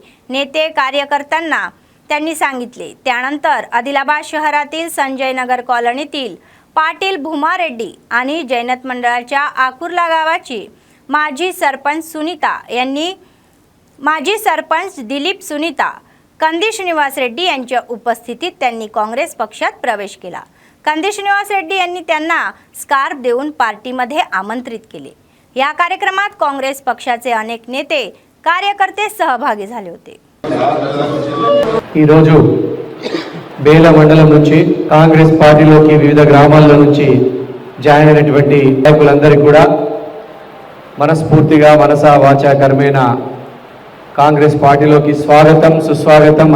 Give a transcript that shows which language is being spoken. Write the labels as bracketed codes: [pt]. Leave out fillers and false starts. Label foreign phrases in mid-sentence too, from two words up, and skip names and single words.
[mr] नेते कार्यकर्त्यांना त्यांनी सांगितले. त्यानंतर आदिलाबाद शहरातील संजय नगर कॉलनीतील पाटील भूमा रेड्डी आणि जैनत मंडळाच्या आकुर्ला गावाची माजी सरपंच सुनीता यांनी माजी सरपंच दिलीप सुनीता कंदी श्रीनिवास रेड्डी यांच्या उपस्थितीत त्यांनी काँग्रेस पक्षात प्रवेश केला. कंदी श्रीनिवास रेड्डी यांनी त्यांना स्कार्फ देऊन पार्टीमध्ये आमंत्रित केले. या कार्यक्रमात काँग्रेस पक्षाचे अनेक नेते कार्यकर्ते सहभागी झाले होते. [te] ఈ రోజు బేల మండలం నుంచి కాంగ్రెస్ పార్టీలోకి వివిధ గ్రామాల నుంచి జాయిన్ అయినటువంటి నాయకులందరికీ కూడా మనస్ఫూర్తిగా మనసా వాచా కర్మేణ కాంగ్రెస్ పార్టీలోకి స్వాగతం సుస్వాగతం.